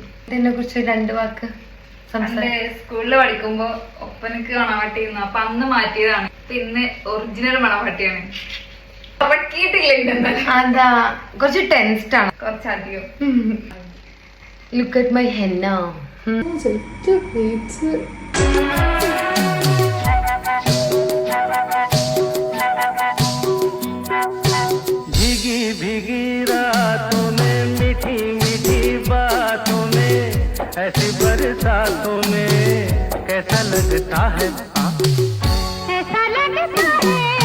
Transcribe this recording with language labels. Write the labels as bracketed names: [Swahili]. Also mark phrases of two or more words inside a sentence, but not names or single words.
[Malayalam] ഇതിനെ കുറിച്ച് 2 വാക്ക്. സ്കൂളിൽ പഠിക്കുമ്പോ ഒപ്പനക്ക് മണവാട്ടിയിരുന്നു. അപ്പൊ അന്ന് മാറ്റിയതാണ്. ഇന്ന് ഒറിജിനൽ മണവാട്ടിയാണ്. അതാ കുറച്ച് ടെൻസ്ഡ് ആണ്, കുറച്ചധികം. [English] look at my henna. [Hindi] भीगी भीगी रातों में मीठी मीठी बातों में ऐसी बरसातों में कैसा लगता है, ऐसा लगता है